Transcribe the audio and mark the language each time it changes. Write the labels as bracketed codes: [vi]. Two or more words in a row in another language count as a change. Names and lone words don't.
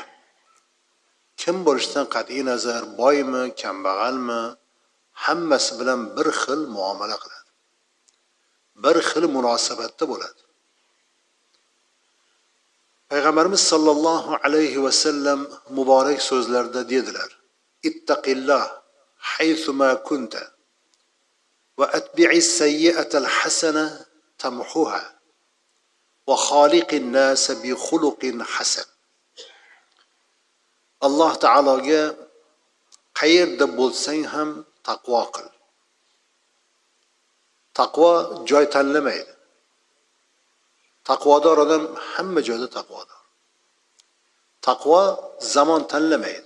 [uz] Kim bo'lishidan qat'iy nazar, boymi, kambag'almi, hammasi bilan bir xil muomala qiladi. Bir xil munosabatda bo'ladi. Payg'ambarimiz [ar] صلى الله عليه وسلم [uz] muborak so'zlarda dedilar: [ar] "اتق الله حيثما كنت وأتبع السيئة الحسنة تمحها وخالق الناس بخلق حسن." [uz] Alloh taologa qayerda bo'lsang ham taqvo qil. Taqvo joy tanlamaydi. Taqvodor odam hamma joyda taqvodor. Taqvo zamon tanlamaydi.